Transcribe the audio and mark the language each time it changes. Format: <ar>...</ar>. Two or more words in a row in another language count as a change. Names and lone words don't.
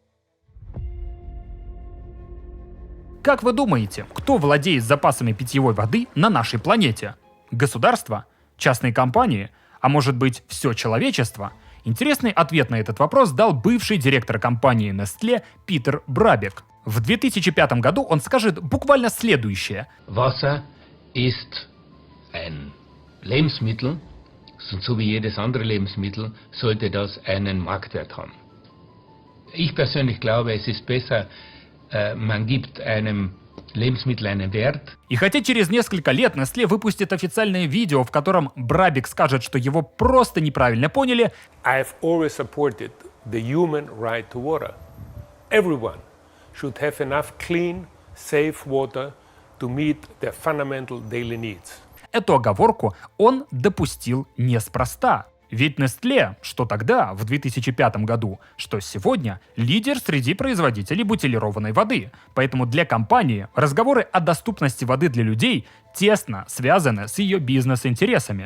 <ru>Как вы думаете, кто владеет запасами питьевой воды на нашей планете? Государство? Частные компании? А может быть, все человечество? Интересный ответ на этот вопрос дал бывший директор компании Nestlé Питер Брабек. В 2005 году он скажет буквально следующее.</ru> <de>Wasser ist ein Lebensmittel, so wie jedes andere Lebensmittel sollte das einen Marktwert haben. Ich persönlich glaube, es ist besser, man gibt einem Lebensmittel einen Wert.</de> <ru>И хотя через несколько лет Nestlé выпустит официальное видео, в котором Брабек скажет, что его просто неправильно поняли,</ru> <en>I've always supported the human right to water. Everyone should have enough clean, safe water to meet their fundamental daily needs.</en> <ru>Эту оговорку он допустил неспроста. Ведь Nestlé, что тогда, в 2005 году, что сегодня, лидер среди производителей бутилированной воды. Поэтому для компании разговоры о доступности воды для людей тесно связаны с ее бизнес-интересами.</ru>